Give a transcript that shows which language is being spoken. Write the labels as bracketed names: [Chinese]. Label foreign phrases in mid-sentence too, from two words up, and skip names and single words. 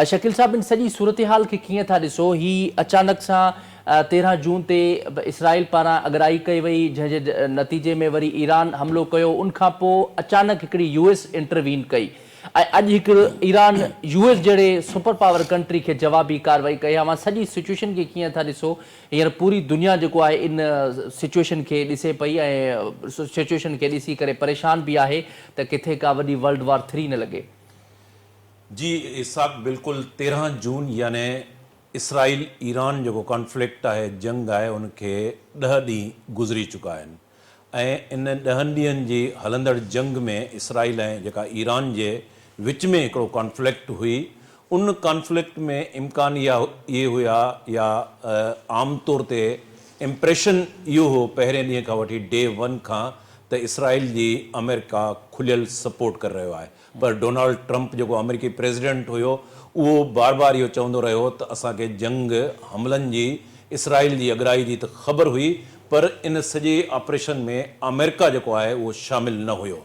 [Sindhi] शकील साहब, इन सॼी सूरत हाल खे कीअं था ॾिसो? ही अचानक सां 13 जून ते इसराइल पारां अगराई कई वई, जंहिंजे नतीजे में वरी ईरान हमिलो कयो, उनखां पोइ अचानक हिकिड़ी US इंटरवीन कई ऐं अॼु हिकिड़ो ईरान US जहिड़े [English] super power country [Sindhi] खे जवाबी कार्रवाई कई आहे। मां सॼी सिचुएशन खे कीअं था ॾिसो? हींअर पूरी दुनिया जेको आहे इन सिचुएशन खे ॾिसे पई ऐं सिचुएशन खे ॾिसी करे परेशान बि आहे त किथे का वॾी [English] world war 3 [Sindhi] न लॻे। जी इसहाक़, बिल्कुल 13 जून यानी इसराइल ईरान जो कॉन्फ्लिक्ट है, [Hindi] जंग है, उनके [Sindhi] 10 ॾींहं गुज़री चुका आहिनि ऐं इन 10 ॾींहंनि जी हलंदड़ जंग में इसराइल ऐं जेका ईरान जे विच में हिकिड़ो कॉन्फ्लिक्ट हुई, उन कॉन्फ्लिक्ट में इम्कान [Hindi] ये हुआ [Sindhi] या आम तौर ते इम्प्रेशन इहो हो पहिरें ॾींहं खां वठी डे 1 खां त इसराइल जी अमेरिका खुलियल सपोर्ट कर रहियो आहे। पर डोनाल्ड ट्रंप जेको अमेरिकी प्रेसिडेंट हुयो, उहो बार बार इहो चवंदो रहियो त असांखे जंग हमलनि जी, इसराइल जी अगराई जी त ख़बर हुई, पर इन सॼे ऑपरेशन में अमेरिका जेको आहे उहो शामिल न हुयो।